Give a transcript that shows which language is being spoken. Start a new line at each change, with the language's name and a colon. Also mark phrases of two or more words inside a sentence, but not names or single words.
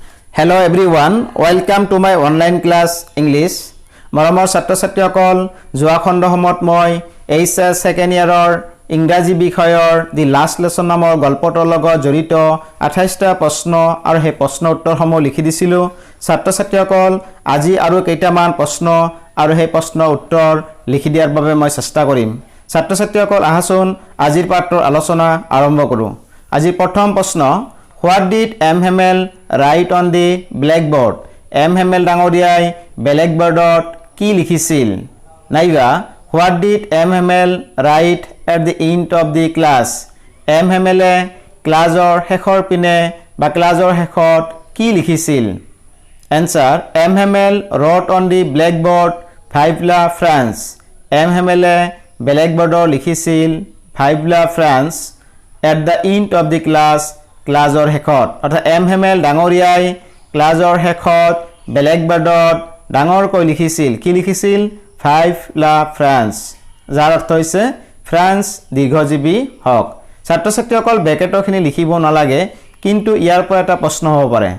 English: Hello everyone, welcome to my online class English.
Assamese: মৰমৰ ছাত্ৰ ছাত্ৰীসকল যোৱা খণ্ড সময়ত মই HS সেকেন্ড ইয়াৰৰ ইংৰাজী বিষয়ৰ দি লাষ্ট লেসন নামৰ গল্পটোৰ লগত জড়িত 28টা প্ৰশ্ন আৰু সেই প্ৰশ্ন উত্তৰসমূহ লিখি দিছিলো। ছাত্ৰ ছাত্ৰীসকল আজি আৰু কেইটামান প্ৰশ্ন আৰু সেই প্ৰশ্ন উত্তৰ লিখি দিয়াৰ বাবে মই চেষ্টা কৰিম। ছাত্ৰ ছাত্ৰীসকল আহাচোন আজিৰ পাঠৰ আলোচনা আৰম্ভ কৰো। আজিৰ প্ৰথম প্ৰশ্ন,
English: What did M. Hamel write on the blackboard?
Assamese: M. Hamel ডাঙৰীয়াই ব্লেকবোৰ্ডত কি লিখিছিল?
English: নাইবা What did M. Hamel write at the end of the class?
Assamese: M. Hamele ক্লাছৰ শেষৰ পিনে বা ক্লাছৰ শেষত কি লিখিছিল?
English: Answer, M. Hamel wrote on the blackboard
French: Vive la France.
English: M. Hamele
Assamese: ব্লেকবোৰ্ডত লিখিছিল
French: Vive la France
English: at the end of the class.
Assamese: ক্লাছৰ শেষত অৰ্থাৎ এম হেমেল ডাঙৰীয়াই ক্লাছৰ শেষত ব্লেকবোৰ্ডত ডাঙৰকৈ লিখিছিল কি লিখিছিল
French: Vive la France
Assamese: যাৰ অৰ্থ হৈছে ফ্ৰান্স দীৰ্ঘজীৱী হওক। ছাত্ৰ ছাত্ৰীসকল ব্ৰেকেটৰখিনি লিখিব নালাগে কিন্তু ইয়াৰ পৰা এটা প্ৰশ্ন হ'ব পাৰে।